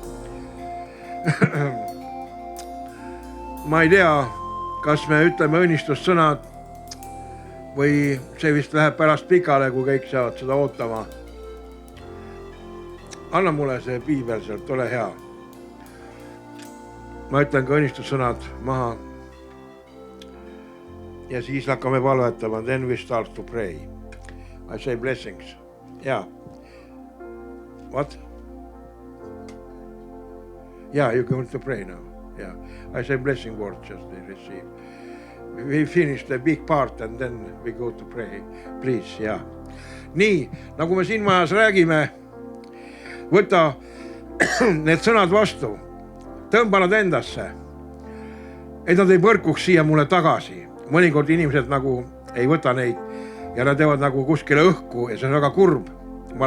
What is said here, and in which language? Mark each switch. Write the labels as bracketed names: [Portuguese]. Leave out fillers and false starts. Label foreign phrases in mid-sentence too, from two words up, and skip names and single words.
[Estonian] Ma ei tea, kas me ütleme õnnistussõnad või see vist läheb pärast pikale, kui kõik saavad seda ootama. Anna mulle see piibel sealt, ole hea. Ma ütlen ka õnnistussõnad maha. Ja siis hakkame palvetama. [English] Then we start to pray. I say blessings. Yeah. What? Yeah, you're going to pray now. Yeah. I say blessing word just to receive. We finish the big part and then we go to pray. Please, yeah. [Estonian] Nii, nagu me siin majas räägime, võta need sõnad vastu, tõmba nad endasse, et nad ei põrkuks siia mulle tagasi. Mõnikord inimesed nagu ei võta neid ja nad teevad nagu kuskile õhku ja see on väga kurb.